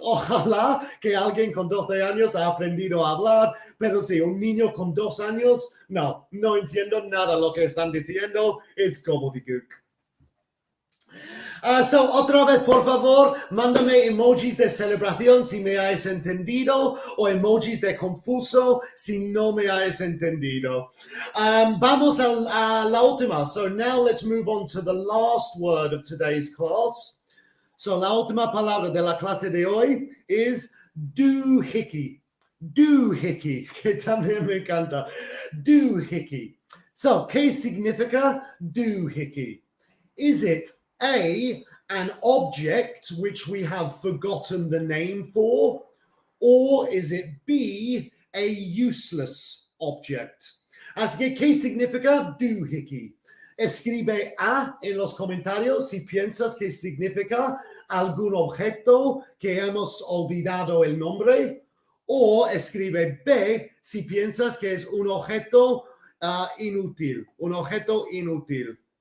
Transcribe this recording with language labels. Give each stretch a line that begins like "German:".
Spanish: Ojalá que alguien con 12 años ha aprendido a hablar, pero si un niño con 2 años, no entiendo nada lo que están diciendo. It's gobbledygook. So, otra vez, por favor, mándame emojis de celebración si me has entendido o emojis de confuso si no me has entendido. Vamos a la última.
English: So, now let's move on to the last word of today's class.
Spanish: So, la última palabra de la clase de hoy is doohickey. Doohickey, que también me encanta. Doohickey. So, ¿qué significa doohickey?
English: Is it A, an object which we have forgotten the name for, or is it B, a useless object?
Spanish: Así que, ¿qué significa doohickey? Escribe A en los comentarios si piensas que significa algún objeto que hemos olvidado el nombre, o escribe B si piensas que es un objeto inútil, un objeto inútil.